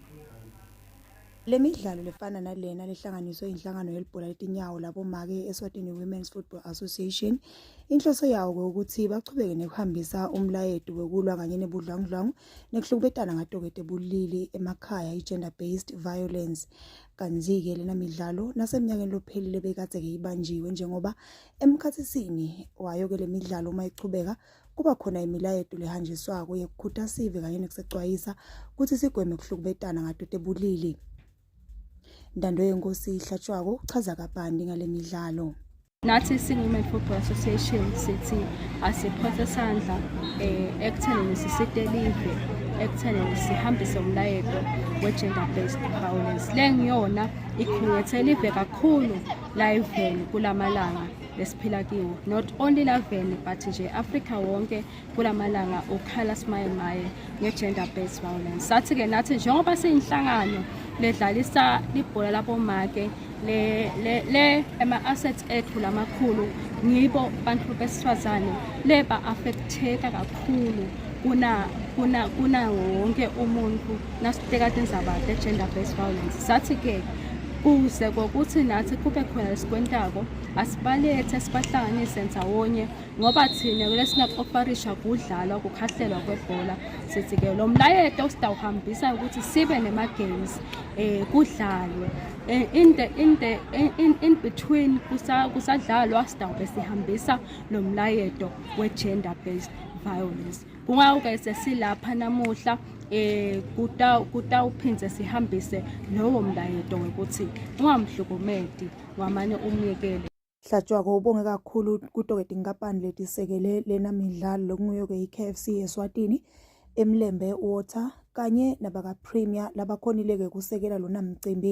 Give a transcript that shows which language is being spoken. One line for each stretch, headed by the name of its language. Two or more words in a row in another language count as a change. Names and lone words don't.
Swati: Le midlalo lefana nalena lehlanganiswe inhlangano yelibhola letinyawo labomake eSwatini Women's Football Association. Inhloso yawo ukuthi bachubeke nekuhambisa umlayeto wekulwa kanye nebudlangudlangu nekuhlukubetana ngato ke tebulili emakhaya
English: gender based violence.
Swati: Kanzi-ke lena midlalo nasemnyakeni lophelile bekade ke ibanjiwe njengoba emkhathisini wayo ke le midlalo uma ichubeka kuba khona imilayeto lehanjiswako yekukhuthasive kanye nekusecwayisa ukuthi sigweme kuhlukubetana ngato tebulili. Ndando yenkosi ihlatshwako chaza kabandi ngale midlalo. Nathi Women's Football Association sithi asiphothe sandla ekuthenini sisitelive ekuthenini sihambise umlayeto we-
English: gender based violence.
Swati: Le ngiyona ikhungethelive kakhulu la iveni kulamalanga lesiphila kiwo,
English: not only
Swati: la veni but nje Africa wonke kulamalanga ukhala simayemaye nge-gender based violence. Sathi ke nathi njengoba siyinhlangano ledlalisa libhola labomake le ama-assets ethu lamakhulu ngibo bantu besifazane leba affecteka kakhulu kuna wonke umuntu nasibheka indzaba ye-
English: gender based violence.
Swati: Sathi ke kuze kokuthi nathi kube khona lesikwentako asibalethe sibahlanganise ndawonye ngoba thina lesinakoparisha kudlalwa kukhahlelwa kwebhola. Sithi ke lo mlayeto sitawuhambisa ukuthi sibe nema-games kudlalwe
English: in between
Swati: kusadlalwa sitawube sihambisa lo mlayeto we-
English: gender based violence.
Swati: Kungawuke sesilapha namuhla kutawuphindze sihambise lowo mlayeto wekuthi ungamhlukumedi ngamanye umyekele. Hlatshwako ubonge kakhulu kutoke tinkampani letisekele lena midlalo lokunguyo ke iKFC eSwatini, Emlembe Water kanye nabaka Premier labakhonileke kusekela lona mcimbi.